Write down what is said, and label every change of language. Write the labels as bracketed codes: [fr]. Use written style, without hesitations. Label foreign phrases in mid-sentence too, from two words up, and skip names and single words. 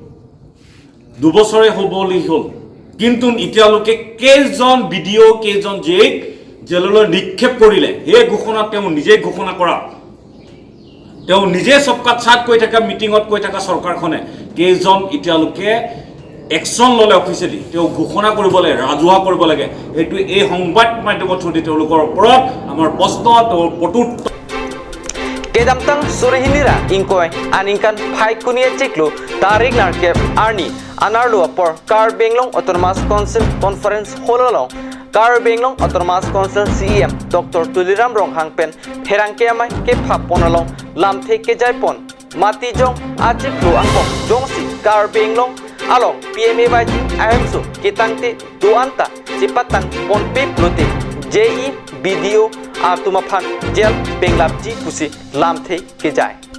[as] দুবছৰে হ'বলি হ'ল কিন্তু এতিয়ালৈকে কেইজন ভিডিও কেইজন জেললৈ নিক্ষেপ কৰিলে এই ঘোষণা তেওঁ নিজে ঘোষণা কৰা তেওঁ নিজে [hi] सबका साथ [as] কৈ থকা মিটিংত কৈ থকা চৰকাৰখনে কেইজন এতিয়ালৈকে একশন ললে অফিচিয়েলি তেওঁ ঘোষণা কৰিব লাগে ৰাজহুৱা কৰিব লাগে এইটো এই সংবাদ মাধ্যমৰ থ্ৰুদি তেওঁলোকৰ ওপৰত আমাৰ প্ৰশ্ন প্ৰত্যুত্তৰ [mjw] Kedamtang Surhinira Inkoy Aningkan Pai Kunia Chiklu Tarik Narkep Arni Anarlu Apor Karbenglong Autonomous Council Conference Hololong Karbenglong Autonomous Council CEM Dr. Tuliram Rong Hangpen Herangkeamai Kepha Ponalong Lamthe Kejaipon Matijong Achiklu Angkong Jongsi Karbenglong Along PMAYG Ahemso Kitangte Duanta Cipatang Ponpe Pluti JE BDO Atumaphan Jel Penglapji Pusi Lamthei Kejai